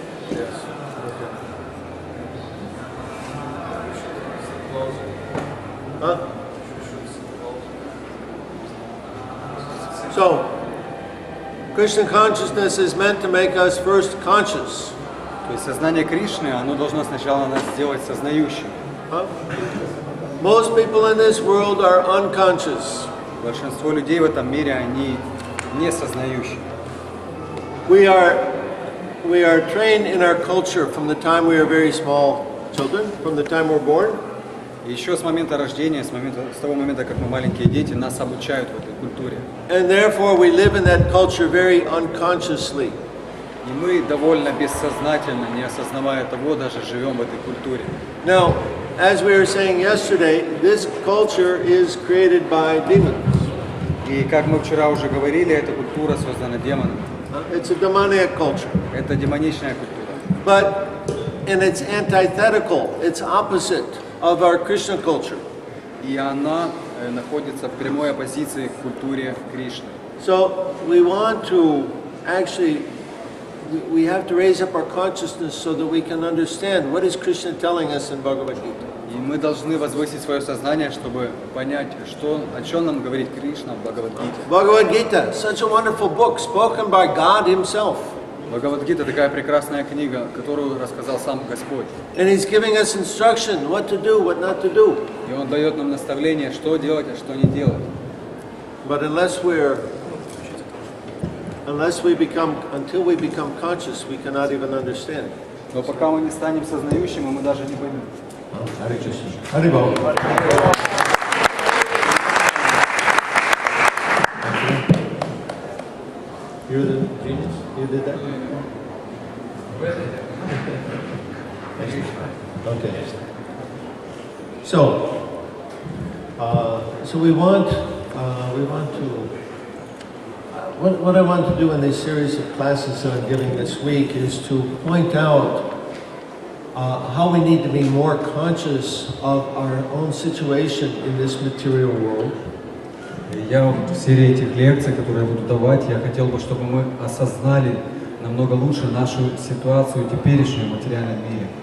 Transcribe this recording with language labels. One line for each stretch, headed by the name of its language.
English: Yes. Okay. Huh? So, Krishna consciousness is meant to make us first conscious.
Russian: То есть сознание Кришны, оно должно сначала нас сделать сознающим. Huh?
English: Most people in this world are unconscious.
Russian: Большинство людей в этом мире, они не сознающие.
English: We are trained in our culture from the time we are very small children, from the time we're born.
Russian: И еще с момента рождения, с того момента, как мы маленькие дети, нас обучают в этой культуре.
English: And therefore we live in that culture very unconsciously.
Russian: И мы довольно бессознательно, не осознавая того, даже живем в этой культуре.
English: Now, as we were saying yesterday, this culture is created by demons.
Russian: И как мы вчера уже говорили, эта культура создана демонами.
English: It's a demoniac culture.
Russian: Это демоничная культура.
English: But, and it's antithetical, it's opposite of our Krishna culture.
Russian: И она находится в прямой оппозиции к культуре Кришны.
English: So we want to actually, we have to raise up our consciousness so that we can understand what is Krishna telling us in Bhagavad Gita.
Russian: И мы должны возвысить свое сознание, чтобы понять, о чем нам говорит Кришна в Бхагавад-гите.
English: Bhagavad Gita, such a wonderful book spoken by God Himself.
Russian: Бхагавад-гита такая прекрасная книга, которую рассказал сам Господь.
English: And He's giving us instruction, what to do, what not to do.
Russian: И Он дает нам наставление, что делать, а что не делать.
English: But until we become conscious, we cannot even understand.
Russian: Но пока мы не станем сознающими, мы даже не поймем.
English: Hare Krishna. Haribol. You're the genius? You did that? Okay. So we want to. What I want to do in this series of classes that I'm giving this week is to point out how we need to be more conscious of our own situation in this material world.
Russian: Я в серии этих лекций, которые я буду давать, я хотел бы, чтобы мы осознали намного лучше нашу ситуацию в теперешнем материальном мире.